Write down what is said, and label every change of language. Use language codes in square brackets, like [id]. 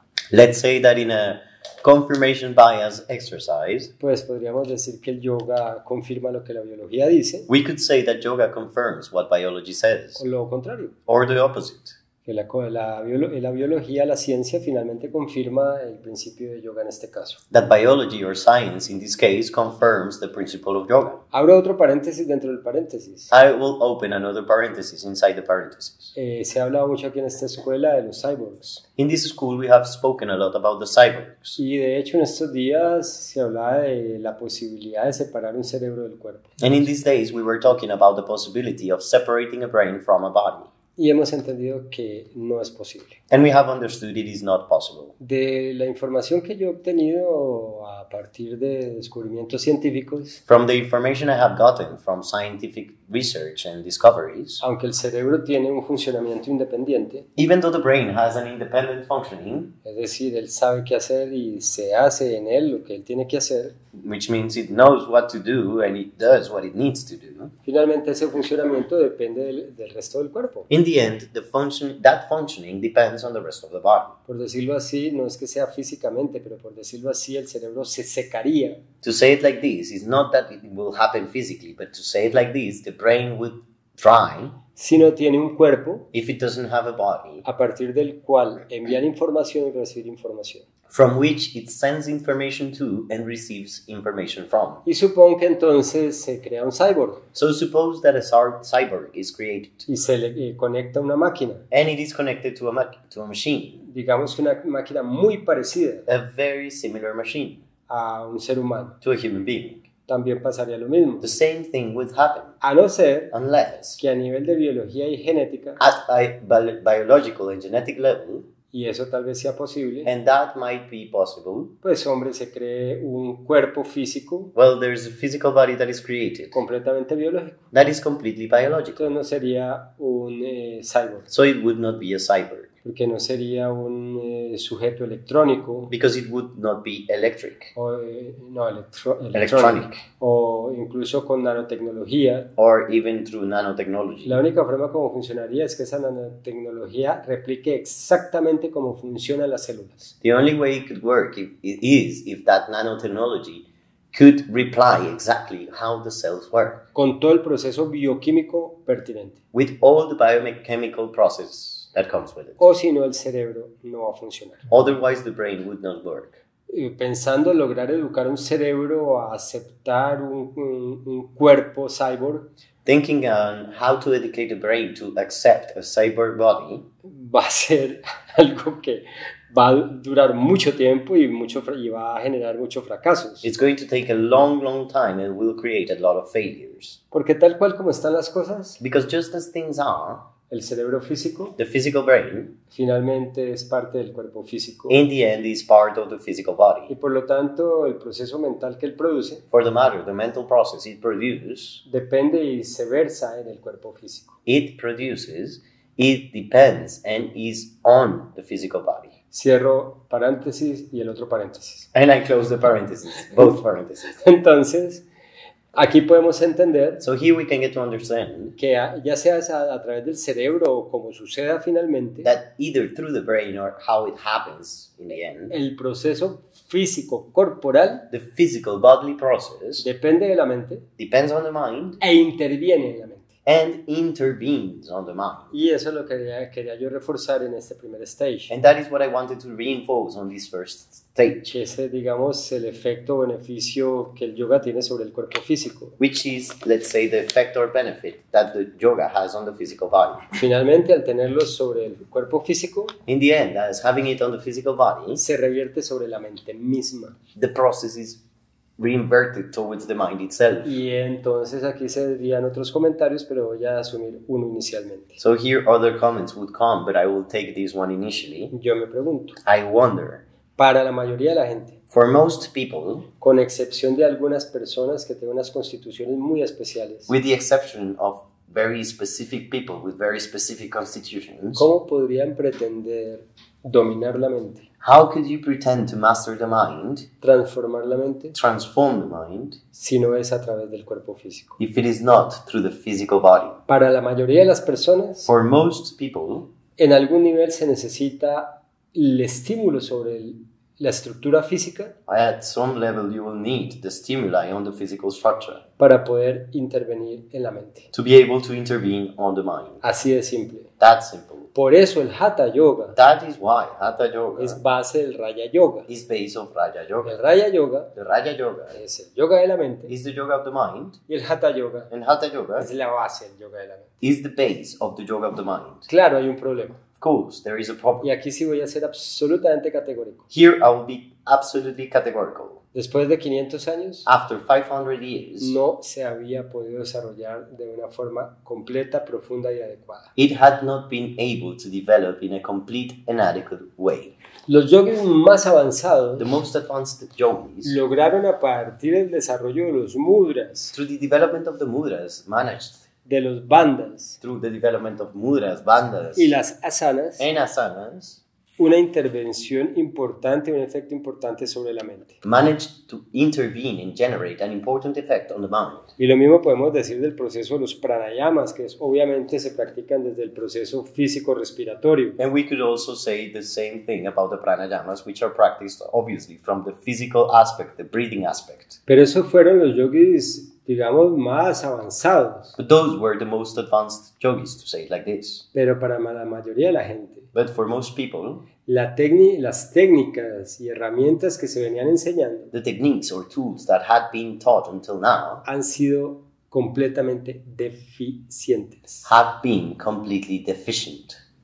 [en] Let's say that in a confirmation bias exercise, [es] pues podríamos decir que el yoga confirma lo que la biología dice, [en] we could say that yoga confirms what biology says, [es] o lo contrario, [en] or the opposite. [es] que la biología, la ciencia finalmente confirma el principio de yoga en este caso. [en] That biology or science in this case confirms the principle of yoga. [es] Abro otro paréntesis dentro del paréntesis. [en] I will open another parenthesis inside the parenthesis. [es] Se ha hablado mucho aquí en esta escuela de los cyborgs. [en] In this school, we have spoken a lot about the cyborgs. [es] Y de hecho en estos días se hablaba de la posibilidad de separar un cerebro del cuerpo. [en] And in these days, we were talking about the possibility of separating a brain from a body. [es] Y hemos entendido que no es posible. [en] And we have understood it is not possible. [es] De la información que yo he obtenido a partir de descubrimientos científicos, [en] From the information I have gotten from scientific research and discoveries, [es] aunque el cerebro tiene un funcionamiento independiente, [en] even though the brain has an independent functioning, [es] es decir, él sabe qué hacer y se hace en él lo que él tiene que hacer, [en] which means it knows what to do and it does what it needs to do, [es] finalmente ese funcionamiento depende del resto del cuerpo. [en] in the end, that functioning depends on the rest of the body. [es] Por decirlo así, no es que sea físicamente, pero por decirlo así, el cerebro se secaría [en] To say it like this is not that it will happen physically, but to say it like this, the brain would dry [es] si no tiene un cuerpo [en] if it doesn't have a body [es] a partir del cual enviar información y recibir información. [en] from which it sends information to and receives information from. [es] Y supongo que entonces se crea un cyborg [en] So suppose that a cyborg is created [es] y se le conecta a una máquina, [en] and it is connected to a machine, [es] digamos que una máquina muy parecida [en] a very similar machine [es] a un ser humano. [en] to a human being. [es] También pasaría lo mismo, [en] The same thing would happen [es] a no ser [en] unless [es] que a nivel de biología y genética, [en] at a biological and genetic level, [es] y eso tal vez sea posible, [en] and that might be possible, [es] pues hombre, se cree un cuerpo físico [en] well, there's a physical body that is created [es] completamente biológico. [en] that is completely biological. [es] Entonces no sería un cyborg, [en] So it would not be a cyborg [es] porque no sería un sujeto electrónico, [en] because it would not be electric, [es] o, no, [en] electronic, [es] o incluso con nanotecnología. [en] or even through nanotechnology. [es] La única forma como funcionaría es que esa nanotecnología replique exactamente cómo funcionan las células. [en] The only way it could work if that nanotechnology could reply exactly how the cells work, [es] Con todo el proceso bioquímico pertinente. [en] with all the biochemical process that comes with it. [es] O si no, el cerebro no va a funcionar. [en] Otherwise, the brain would not work. [es] Pensando lograr educar un cerebro a aceptar un cuerpo cyborg, [en] Thinking on how to educate the brain to accept a cyborg body [es] va a ser algo que va a durar mucho tiempo y va a generar muchos fracasos. [en] it's going to take a long, long time and will create a lot of failures. [es] Porque tal cual como están las cosas, [en] Because just as things are, [es] el cerebro físico [en] the physical brain, [es] finalmente es parte del cuerpo físico. [en] in the end, is part of the physical [es] Y [en] body. [es] por lo tanto, el proceso mental que él produce [en] For the matter, the mental process it produces, [es] depende y se versa en el cuerpo físico. [en] it depends and is on the physical body. [es] Cierro paréntesis y el otro paréntesis. [en] And I close the parentheses, both parentheses. [es] Entonces, aquí podemos entender [en] So here we can get to understand [es] que ya sea a través del cerebro o como suceda finalmente, [en] that either through the brain or how it happens in the end, [es] el proceso físico corporal [en] the physical bodily process [es] depende de la mente [en] depends on the mind [es] e interviene en la mente. [en] and intervenes on the mind. [es] Y eso es lo que quería yo reforzar en este primer stage, [en] And that is what I wanted to reinforce on this first stage, [es] que es, digamos, el efecto o beneficio que el yoga tiene sobre el cuerpo físico. [en] which is, let's say, the effect or benefit that the yoga has on the physical body. [es] Finalmente, al tenerlo sobre el cuerpo físico, [en] In the end, as having it on the physical body, [es] se revierte sobre la mente misma. [en] the process is reinverted towards the mind itself. [es] Y entonces aquí se dirían otros comentarios, pero voy a asumir uno inicialmente. [en] So here other comments would come, but I will take this one initially. [es] Yo me pregunto, [en] I wonder, [es] para la mayoría de la gente, [en] for most people, [es] con excepción de algunas personas que tienen unas constituciones muy especiales, [en] with the exception of very specific people with very specific constitutions, [es] ¿cómo podrían pretender dominar la mente, [en] how could you pretend to master the mind, [es] transformar la mente, [en] transform the mind, [es] si no es a través del cuerpo físico? [en] if it is not through the physical body? [es] Para la mayoría de las personas, [en] For most people, [es] en algún nivel se necesita el estímulo sobre la estructura física [en] at some level you will need the stimuli on the physical structure [es] para poder intervenir en la mente. [en] to be able to intervene on the mind. [es] Así de simple. [en] That's simple. [es] Por eso el Hatha Yoga [en] That is why Hatha Yoga [es] es base del Raya Yoga. [en] is based on Raja [es] El [en] Yoga. [es] Raya Yoga [en] The Raja Yoga [es] es el yoga de la mente [en] is the yoga of the mind, [es] y el Hatha Yoga [en] and Hatha Yoga [es] es la base del yoga de la mente. [en] is the base of the yoga of the mind. [es] Claro, hay un problema. [en] Of course, there is a problem. [es] Y aquí sí voy a ser absolutamente categórico. [en] Here I will be absolutely categorical. [es] Después de 500 años, [en] After 500 years, [es] no se había podido desarrollar de una forma completa, profunda y adecuada. [en] it had not been able to develop in a complete and adequate way. [es] Los yogis más avanzados [en] The most advanced yogis, [es] lograron a partir del desarrollo de los mudras, [en] through the development of the mudras, managed [es] de los bandhas [en] through the development of mudras, bandhas, [es] y las asanas, [en] and asanas, [es] una intervención importante, un efecto importante sobre la mente. [en] managed to intervene and generate an important effect on the mind. [es] Y lo mismo podemos decir del proceso de los pranayamas, que obviamente se practican desde el proceso físico-respiratorio. [en] And we could also say the same thing about the pranayamas, which are practiced obviously from the physical aspect, the breathing aspect. [es] Pero esos fueron los yogis digamos, más avanzados. [en] But those were the most advanced yogis, to say it like this. [es] Pero para la mayoría de la gente, [en] But for most people, [es] las técnicas y herramientas que se venían enseñando [en] the techniques or tools that had been taught until now [es] han sido completamente deficientes. [en] had been completely deficient.